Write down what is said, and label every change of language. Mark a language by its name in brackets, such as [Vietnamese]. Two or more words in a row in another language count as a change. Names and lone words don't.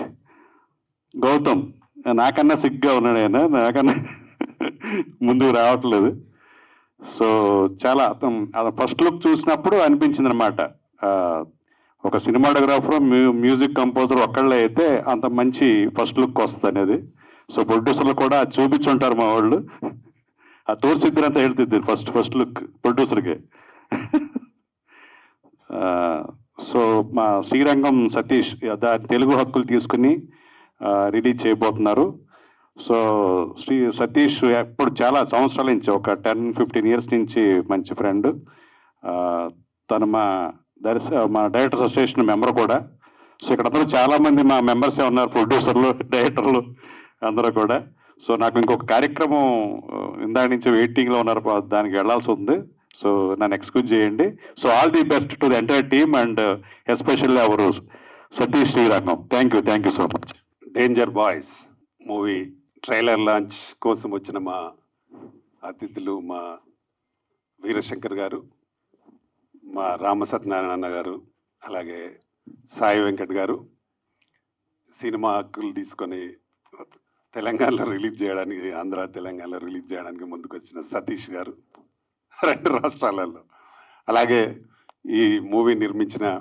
[Telugu] గౌతమ్ నాకన్నా సిగ్గా ఉన్నాడు ఆయన, నాకన్నా ముందుకు రావట్లేదు. సో చాలా [English] first look [Telugu] చూసినప్పుడు అనిపించింది అనమాట, ఒక [English] cinematographer music composer [Telugu] ఒక్కళ్ళే అయితే అంత మంచి [English] first look [Telugu] వస్తుంది అనేది. సో ప్రొడ్యూసర్లు కూడా చూపించుంటారు మా వాళ్ళు, [Kannada] ಆ ತೋರಿಸಿದ್ರೆ ಅಂತ ಹೇಳ್ತಿದ್ದೀನಿ [English] first look [Kannada] ಪ್ರೊಡ್ಯೂಸರ್ಗೆ. [Telugu] సో మా శ్రీరంగం సతీష్ తెలుగు హక్కులు తీసుకుని రిలీజ్ చేయబోతున్నారు. సో సతీష్ ఎప్పుడు చాలా సంవత్సరాల నుంచి, ఒక 10-15 ఇయర్స్ నుంచి మంచి ఫ్రెండ్. తను మా [English] Directors Association member [Telugu] కూడా. సో ఇక్కడ అందరూ చాలామంది మా మెంబర్సే ఉన్నారు, ప్రొడ్యూసర్లు, డైరెక్టర్లు అందరూ కూడా. సో నాకు ఇంకొక కార్యక్రమం ఇందాక నుంచి వెయిటింగ్లో ఉన్నారు, దానికి వెళ్ళాల్సి ఉంది. [English] సో [Telugu] నన్ను ఎక్స్క్యూజ్ చేయండి. [English] So all the best to the entire team and especially our సతీష్ శ్రీరంగం. Thank you so much. [Telugu] డేంజర్ బాయ్స్ [English] movie trailer launch [Telugu] కోసం వచ్చిన మా అతిథులు, మా వీరశంకర్ గారు, మా రామసత్యనారాయణ గారు, అలాగే సాయి వెంకట్ గారు, సినిమా హక్కులు తీసుకొని తెలంగాణలో రిలీజ్ చేయడానికి, ఆంధ్ర తెలంగాణలో రిలీజ్ చేయడానికి ముందుకు వచ్చిన సతీష్ గారు, 2 రాష్ట్రాలలో, అలాగే ఈ మూవీ నిర్మించిన